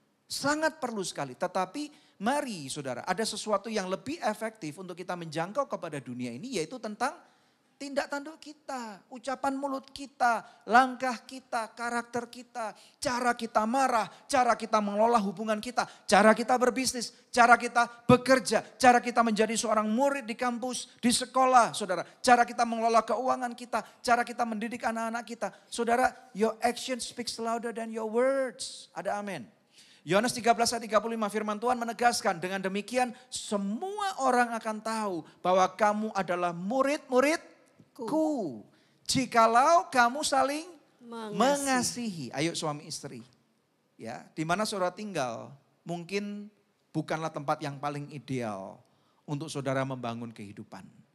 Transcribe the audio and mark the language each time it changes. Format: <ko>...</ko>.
<id>Sangat perlu sekali. Tetapi mari saudara, ada sesuatu yang lebih efektif untuk kita menjangkau kepada dunia ini, yaitu tentang tindak tanduk kita, ucapan mulut kita, langkah kita, karakter kita, cara kita marah, cara kita mengelola hubungan kita, cara kita berbisnis, cara kita bekerja, cara kita menjadi seorang murid di kampus, di sekolah, saudara. Cara kita mengelola keuangan kita, cara kita mendidik anak-anak kita.</id> <en>Saudara, your action speaks louder than your words.</en> <id>Ada amin. Yohanes 13 ayat 35 firman Tuhan menegaskan, dengan demikian semua orang akan tahu bahwa kamu adalah murid-murid ku, jikalau kamu saling mengasihi. Ayo suami istri. Ya, di mana saudara tinggal mungkin bukanlah tempat yang paling ideal untuk saudara membangun kehidupan.</id>